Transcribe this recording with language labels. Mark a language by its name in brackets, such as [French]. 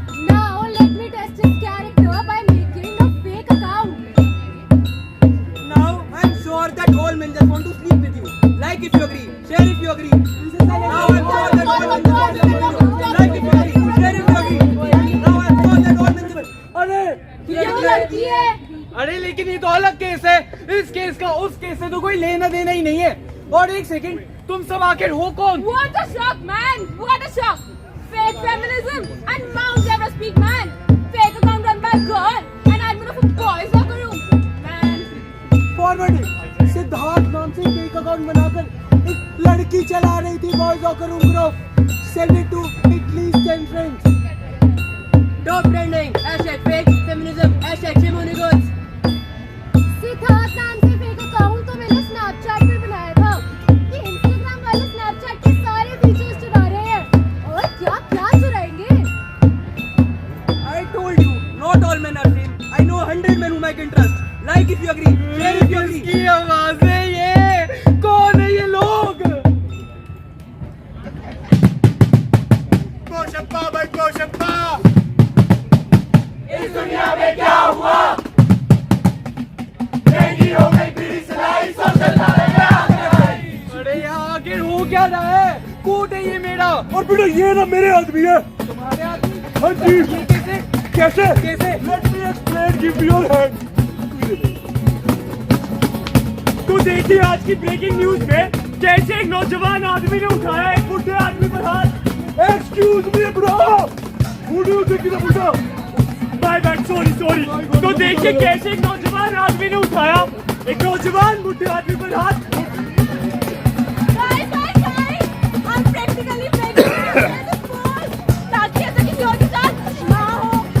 [English] Now let me test his character by making a fake account. Now I'm sure that all men just want to sleep with you. Like if you agree, share if you agree. Now I'm sure that all men just want to sleep with you. Like if you agree, share if you agree. Now I'm sure that all men just. [Hindi] अरे ये वो लड़की है। अरे लेकिन ये तो अलग केस है, इस केस का उस केस से तो कोई लेना देना ही नहीं है। और एक सेकंड, तुम सब आखिर हो कौन? [English] What a shock, man! What a shock! Fake feminism and Mount Everest peak, man. Fake account run by a girl and admin of a boys locker room, man. Forwarded. [Hindi] Siddharth नाम से फेक अकाउंट बनाकर एक लड़की चला रही थी boys locker room group. [English] Send it to at least 10 friends. Top trending, hashtag fake feminism, hashtag shame on you girls. [Hindi] Siddharth नाम से फेक अकाउंट तो मैंने स्नैपचैट पर बनाया था। ये इंस्टाग्राम वाले स्नैपचैट के सारे फीचर्स चुरा रहे हैं। और क्या क्या चुराएंगे? [English] I told you, not all men are same. I know 100 men whom I can trust. Like if you agree, share if you agree. [Hindi] किसकी आवाज है ये? कौन है ये लोग? कोशप्पा भाई कोशप्पा। इस दुनिया में क्या हुआ? महंगी हो गई बीड़ी सिलाई, सब चलता रहेगा। अरे यहाँ आखिर हो क्या रहा है? कोट है ये मेरा। और बेटा ये ना मेरे आदमी है। तुम्हारे आदमी? हाँ जी। ये कैसे? कैसे? कैसे? [English] Let me explain, give me your hand. [Hindi] तू देखी आज की ब्रेकिंग न्यूज में कैसे एक नौजवान आदमी ने उठाया एक बुढ़े आदमी पर हाथ। [English] Excuse me bro, who do you think is a बुड्ढा? My bad, sorry sorry. [Hindi] तो देखिए कैसे एक नौजवान आदमी ने उठाया एक नौजवान बुढ़े आदमी पर हाथ। [English] Guys, I'm practically pregnant with this boy. [Hindi] ताकि ऐसा किसी और के साथ ना हो।